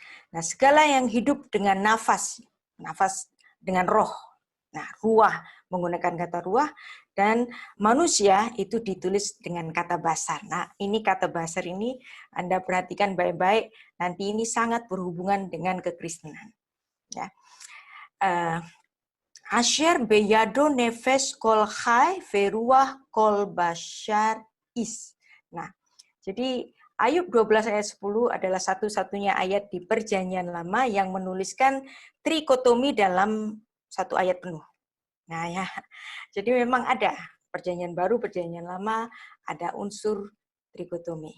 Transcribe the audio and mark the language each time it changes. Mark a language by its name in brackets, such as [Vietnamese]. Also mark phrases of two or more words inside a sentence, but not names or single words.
[Indonesian] Nah, segala yang hidup dengan nafas, nafas dengan roh. Nah, ruah menggunakan kata ruah, dan manusia itu ditulis dengan kata basar. Nah, ini kata basar ini Anda perhatikan baik-baik, nanti ini sangat berhubungan dengan kekristenan. Ya. [Hebrew] אשר בידו נפש כל חי ורוח כל בשר איש. [Indonesian] Nah, jadi Ayub 12 ayat 10 adalah satu-satunya ayat di Perjanjian Lama yang menuliskan trikotomi dalam satu ayat penuh. Nah ya, jadi memang ada Perjanjian Baru, Perjanjian Lama, ada unsur trikotomi.